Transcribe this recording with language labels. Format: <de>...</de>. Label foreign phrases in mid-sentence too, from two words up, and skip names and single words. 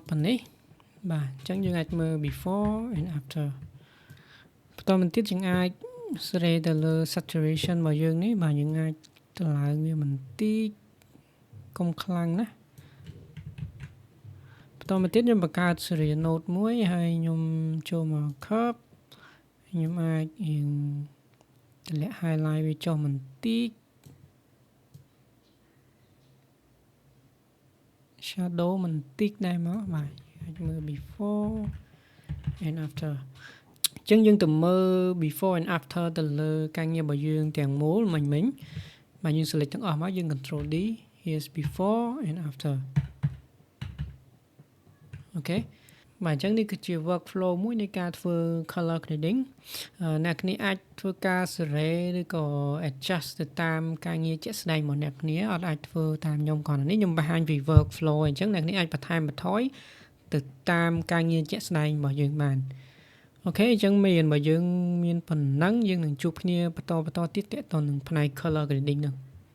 <km>ប៉ុណ្នេះបាទអញ្ចឹងយើងអាចមើល</km> <en>before and after</en> <km>បន្តមកទៀតយើងអាចសេរីទៅលើ saturation របស់យើងនេះបាទយើងអាចតម្លើងវាបន្តិចកុំខ្លាំងណា បន្តមកទៀតខ្ញុំបង្កើត</km> <en>serial node</en> <km>មួយហើយខ្ញុំចូលមក curve ខ្ញុំអាចរៀងតម្លាក់ highlight វាចុះបន្តិច shadow បន្តិចដែរមកបាទអាចមើល</km> <en>before and after</en> <km>អញ្ចឹងយើងទៅមើល</km> <en>before and after</en> <km>ទៅលើការងាររបស់យើងទាំងមូលមិញបាទយើង select ទាំងអស់មកយើង</km> <en>control D here's before and after</en> <km>អូខេបាទអញ្ចឹងនេះគឺជា workflow មួយនៃការធ្វើ</km> <en>color grading</en> <km>អ្នកគ្នាអាចធ្វើការសេរីឬក៏ adjust ទៅតាមការងារជាក់ស្ដែងរបស់អ្នកគ្នាអត់អាចធ្វើតាមខ្ញុំគ្រាន់តែនេះខ្ញុំបង្ហាញពី workflow អញ្ចឹងអ្នកគ្នាអាចបន្ថែមបន្ថយទៅតាមការងារជាក់ស្ដែងរបស់យើងបានអូខេអញ្ចឹងមេរៀនរបស់យើងមានប៉ុណ្ណឹងយើងនឹងជួបគ្នាបន្តទៀតទាក់ទងនឹងផ្នែក</km> <en>color grading</en> <km>ហ្នឹង</km>